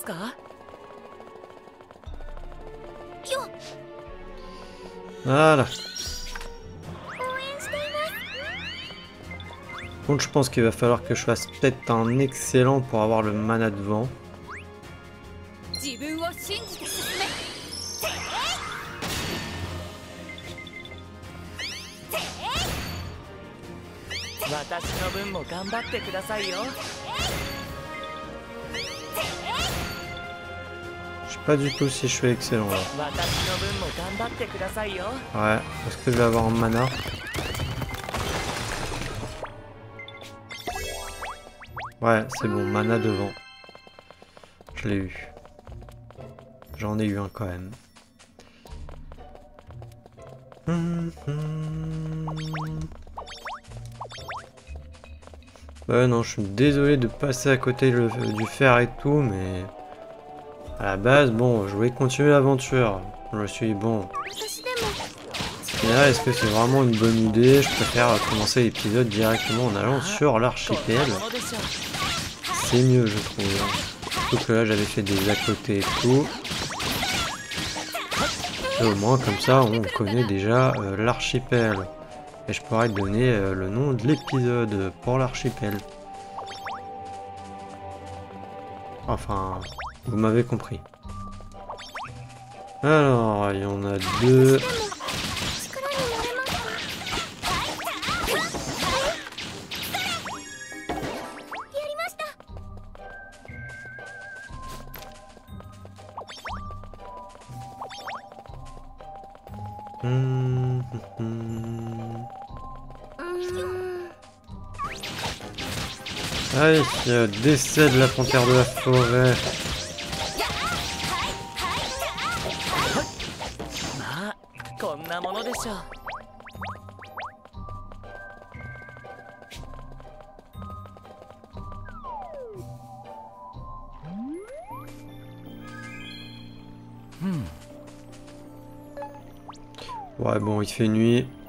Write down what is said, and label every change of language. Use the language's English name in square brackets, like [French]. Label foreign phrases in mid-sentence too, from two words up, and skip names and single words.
[French] Voilà. Par contre, je pense qu'il va falloir que je fasse peut-être un excellent pour avoir le mana de vent. [Japanese] 自分を信じて進め。私の分も頑張ってくださいよ。 [French] Je sais pas du tout si je suis excellent là. [Japanese] 私の分も頑張ってくださいよ。 [French] Ouais, est-ce que je vais avoir un mana? Ouais, c'est bon, mana de vent. Je l'ai eu. J'en ai eu un quand même. Ouais, non, je suis désolé de passer à côté du fer et tout, mais... À la base, bon, je voulais continuer l'aventure. Je me suis dit, bon... [Japanese] 私でも [French] Mais là, est-ce que c'est vraiment une bonne idée? Je préfère commencer l'épisode directement en allant sur [Japanese] こん [French] l'archipel. [Japanese] なものでしょう。 [French] C'est mieux, je trouve. Surtout que là, j'avais fait des à côté et tout. Et au moins, comme ça, on connaît déjà l'archipel. Et je pourrais donner le nom de l'épisode pour l'archipel. Enfin, vous m'avez compris. Alors, il y en a deux. [Japanese] 力になれますか。やりました。 [French] Allez, décède la panthère de la forêt. [Japanese] まあこんなものでしょう。 [French] Ouais, bon, il fait nuit.